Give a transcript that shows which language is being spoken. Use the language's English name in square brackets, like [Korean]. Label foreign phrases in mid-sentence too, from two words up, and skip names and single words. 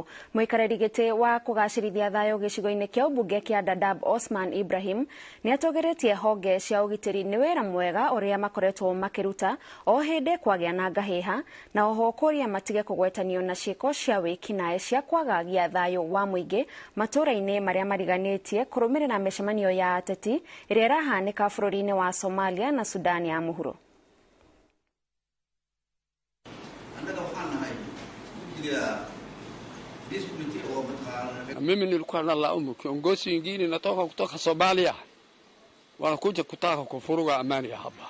[Kikuyu] Muikareri giti wa kugacirithia thayo gicigo-ini kia ubunge kia Dadaab Osman Ibrahim ni atogeretie honge cia ugitiri ni wira mwega uria makoretwo makiruta o hindi kwagia na ngahiha na oho kuria matige kugwetanio na ciiko cia wikinae cia kwagagia thayo wa muingi matura-ini maria mariganitie kurumirira micemanio ya ateti iria irahanika bururi-ini wa Somalia na Sudan ya muhuro. [Swahili] Mimi nilikuwa nalaumu kiongozi wengine natoka kutoka Somalia wanakuja kutaka kufuruga amani hapa.